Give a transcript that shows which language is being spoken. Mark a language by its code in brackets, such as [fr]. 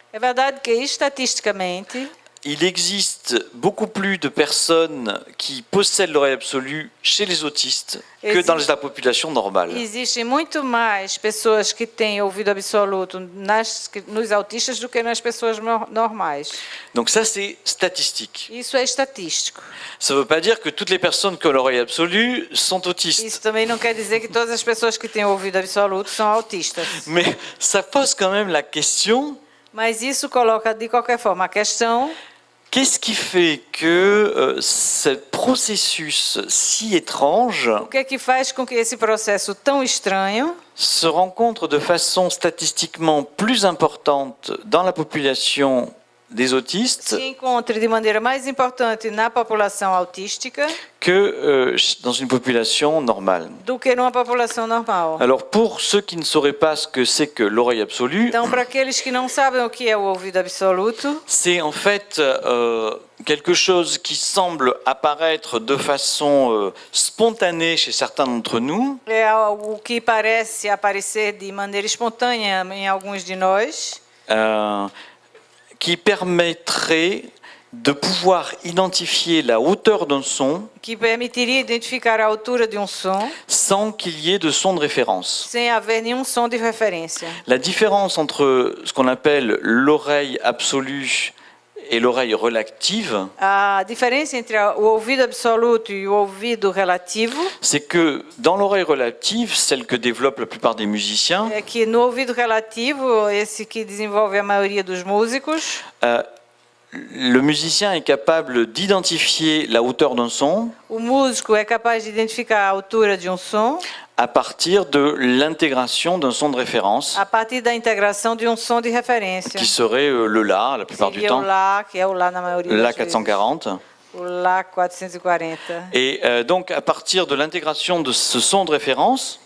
[pt] é verdade que estatisticamente [fr] il existe beaucoup plus de personnes qui possèdent l'oreille absolue chez les autistes que dans la population normale. [pt] existem muito mais pessoas que têm ouvido absoluto nos autistas do que nas pessoas normais. [fr] Donc ça c'est statistique. [pt] Isso é estatístico. [fr] Ça ne veut pas dire que toutes les personnes qui ont l'oreille absolue sont autistes. [pt] Isso também não quer dizer que todas as pessoas que têm ouvido absoluto são autistas. [fr] Mais ça pose quand même la question, [pt] Mas isso coloca, de qualquer forma, a questão: [fr] qu'est-ce qui fait que ce processus si étrange [pt] o que é que faz com que esse processo tão estranho [fr] se rencontre de façon statistiquement plus importante dans la population des autistes [pt] se encontre de maneira mais importante na população autística [fr] que dans une population normale. [pt] do que numa população normal. [fr] Alors pour ceux qui ne sauraient pas ce que c'est que l'oreille absolue, [pt] Então, para aqueles que não sabem o que é o ouvido absoluto, [fr] c'est en fait quelque chose qui semble apparaître de façon spontanée chez certains d'entre nous, [pt] é algo que parece aparecer de maneira espontânea em alguns de nós, [fr] qui permettrait de pouvoir identifier la hauteur d'un son [pt] que permitiria identificar a altura de som [fr] sans qu'il y ait de son de référence. [pt] sem haver nenhum som de referência. [fr] La différence entre ce qu'on appelle l'oreille absolue et l'oreille relative, [pt] A diferença entre o ouvido absoluto e o ouvido relativo [fr] c'est que dans l'oreille relative, celle que développent la plupart des musiciens, [pt] é que no ouvido relativo, esse que desenvolve a maioria dos músicos, [fr] le musicien est capable d'identifier la hauteur d'un son [pt] o músico é capaz de identificar a altura de um som [fr] à partir de l'intégration d'un son de référence, [pt] a partir da integração de um som de referência. [fr] qui serait le La la plupart du [pt] Seria o [fr] temps, [pt] Lá, que é o Lá na maioria [fr] le La [pt] das vezes. [fr] 440. [pt] O Lá 440. [fr] Et donc à partir de l'intégration de ce son de référence,